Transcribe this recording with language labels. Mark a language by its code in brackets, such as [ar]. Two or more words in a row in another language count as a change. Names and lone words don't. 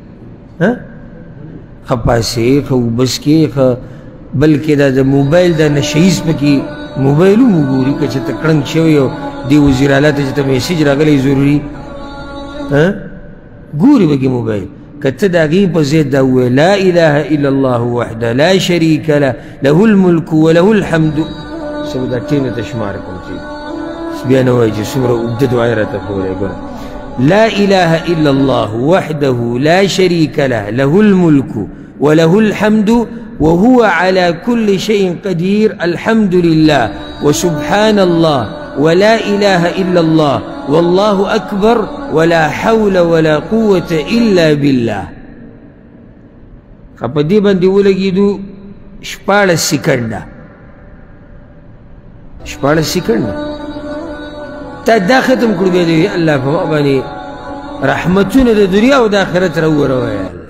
[ps] ښه پاسې، ښه اوبه څکې، ښه بلکې دا د موبایل دا نشهیز پکې موبایل هم وګوري که چېرته کړنګ شوی او دې وزیر اعلی ته چې ته میسیج راغلی ضروري ګوري پکې موبایل. که ته د هغې په ضد دا ووایې [ar] لا اله الا الله وحده لا شریک له له الملک وله الحمد. [ps] زه به دا ټیم ته شمار کړم چې بیا نه وایي چې څومره اوږده دعا یې راته ښوولی. [ar] ګوره لا اله الا الله وحده لا شريك له له الملك وله الحمد وهو على كل شيء قدير الحمد لله وسبحان الله ولا إله إلا الله والله أكبر ولا حول ولا قوة إلا بالله. [ps] په دې باندې ولګېدو 14 سکنډه. 14 سکنډه تا دا ختم کړو. بیا دې الله په ما باندې رحمتونه د دنیا او د آخرت راووروه [ar] یا الله.